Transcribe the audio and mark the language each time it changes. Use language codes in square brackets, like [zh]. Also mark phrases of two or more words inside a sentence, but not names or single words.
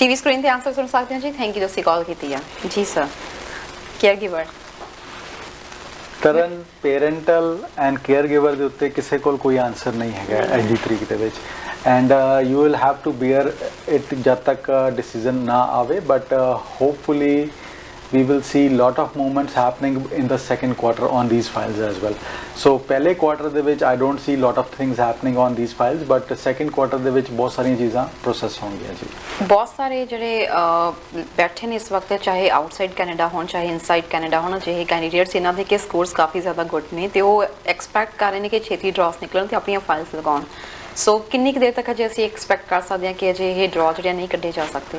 [pa] ਟੀਵੀ ਸਕਰੀਨ ਤੇ ਆਨਸਰ ਸੁਣ ਸਕਦੇ ਹੋ ਜੀ। [en] thank you [pa] ਤੁਸੀਂ ਕਾਲ ਕੀਤੀ ਆ ਜੀ ਸਰ। [en] care giver ਤਰਨ parental and care giver [pa] ਦੇ ਉੱਤੇ ਕਿਸੇ ਕੋਲ ਕੋਈ ਆਨਸਰ ਨਹੀਂ ਹੈਗਾ ਅੱਜ ਦੀ ਤਰੀਕ ਦੇ ਵਿੱਚ, [en] and you will have to bear it [pa] ਜਦ ਤੱਕ ਡਿਸੀਜਨ ਨਾ ਆਵੇ, [en] but hopefully we will see lot of movements happening in the second quarter on these files as well. [pa] So ਪਹਿਲੇ quarter ਦੇ ਵਿੱਚ [en] I don't see lot of things happening on these files, [pa] but second quarter ਦੇ ਵਿੱਚ ਬਹੁਤ ਸਾਰੀਆਂ ਚੀਜ਼ਾਂ process ਹੋਣਗੀਆਂ ਜੀ। ਬਹੁਤ ਸਾਰੇ ਜਿਹੜੇ ਬੈਠੇ ਨੇ ਇਸ ਵਕਤ, ਚਾਹੇ ਆਊਟਸਾਈਡ ਕੈਨੇਡਾ ਹੋਣ ਚਾਹੇ ਇਨਸਾਈਡ ਕੈਨੇਡਾ ਹੋਣ, ਜਿਹੇ ਕੈਂਡੀਡੇਟਸ ਇਹਨਾਂ ਦੇ ਕੇ ਸਕੋਰਸ ਕਾਫੀ ਜ਼ਿਆਦਾ ਗੁੱਡ ਨੇ ਤੇ ਉਹ ਐਕਸਪੈਕਟ ਕਰ ਰਹੇ ਨੇ ਕਿ ਛੇਤੀ ਡਰਾਸ ਨਿਕਲਣ ਤੇ ਆਪਣੀਆਂ ਫਾਈਲਸ ਲਗਾਉਣ। ਸੋ ਕਿੰਨੀ ਕੁ ਦੇਰ ਤੱਕ ਅਜੇ ਅਸੀਂ ਐਕਸਪੈਕਟ ਕਰ ਸਕਦੇ ਹਾਂ ਕਿ ਅਜੇ ਇਹ ਡਰਾ ਜਿਹੜੇ ਨਹੀਂ ਕੱਢੇ ਜਾ ਸਕਦੇ?